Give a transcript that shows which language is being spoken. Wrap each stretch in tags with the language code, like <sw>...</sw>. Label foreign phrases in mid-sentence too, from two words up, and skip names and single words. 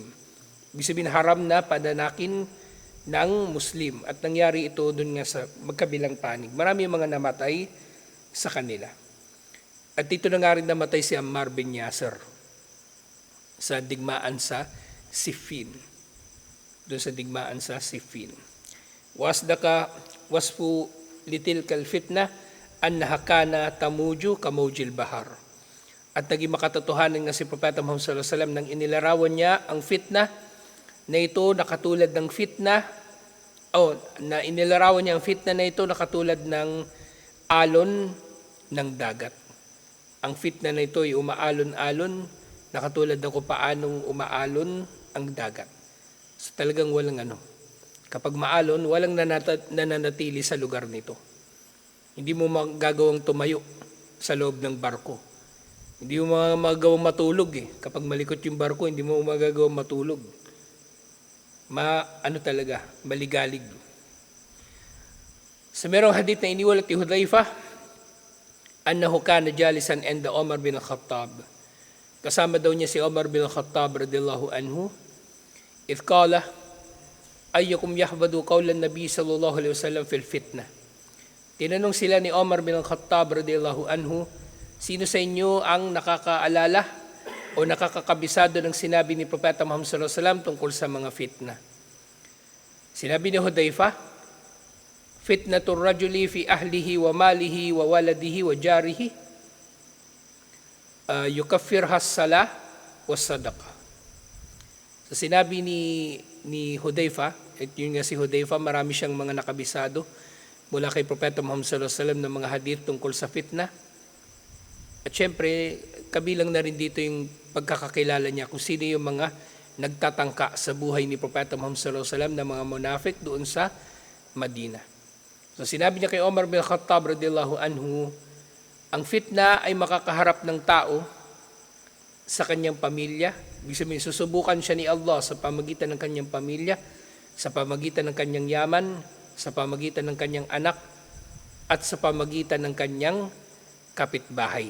<tl>Ibig sabihin haram na padanakin ng Muslim. At nangyari ito dun nga sa magkabilang panig. Marami yung mga namatay sa kanila. At dito na nga rin namatay si Ammar bin Yasir sa digmaan sa Siffin. Doon sa digmaan sa Siffin.</tl> <ar>وصف لتلك الفتنة أنها كانت تموج كموج البحر.</ar> <tl>At naging makatotohanan nga si Propeta Muhammad</tl> <ar>صلى الله عليه وسلم</ar> <tl>nang inilarawan niya ang fitna na ito nakatulad ng fitna na inilarawan niya ang fitna na ito nakatulad ng alon ng dagat. Ang fitna na ito ay umaalon-alon nakatulad ng kung paanong umaalon ang dagat. So talagang walang kapag maalon, walang nananatili sa lugar nito. Hindi mo magagawang tumayo sa loob ng barko. Hindi mo magagawang matulog Kapag malikot yung barko, hindi mo magagawang matulog. Talaga, maligalig. Sa merong hadith na iniwalat ni Hudhayfa,</tl> <ar>أنه كان جالسا عند عمر بن الخطاب.</ar> <tl>Kasama daw niya si Umar bin Khattab</tl> <ar>رضي الله عنه. إذ قال أيكم يحفظ قول النبي صلى الله عليه وسلم في الفتنة.</ar> <tl>Tinanong sila ni Umar bin Khattab</tl> <ar>رضي الله عنه,</ar> <tl>sino sa inyo ang nakakaalala o nakakakabisado ng sinabi ni Propeta Muhammad</tl> <ar>صلى الله عليه وسلم</ar> <tl>tungkol sa mga fitna? Sinabi ni Hudayfa,</tl> <ar>فتنة الرجل في أهله وماله وولده وجاره يكفرها الصلاة والصدقة.</ar> <tl>So sinabi ni Hudayfa, at yun nga si Hudayfa, marami siyang mga nakabisado mula kay Propeta Muhammad</tl> <ar>صلى الله عليه وسلم</ar> <tl>ng mga hadith tungkol sa fitna. At syempre, kabilang na rin dito yung pagkakakilala niya kung sino yung mga nagtatangka sa buhay ni Propeta Muhammad</tl> <ar>صلى الله عليه وسلم</ar> <tl>na mga munafik doon sa Madina. So sinabi niya kay Omar bin Khattab</tl> <ar>رضي الله عنه,</ar> <tl>ang fitna ay makakaharap ng tao sa kanyang pamilya. Ibig sabihin, susubukan siya ni Allah sa pamagitan ng kanyang pamilya, sa pamagitan ng kanyang yaman, sa pamagitan ng kanyang anak, at sa pamagitan ng kanyang kapitbahay.</tl>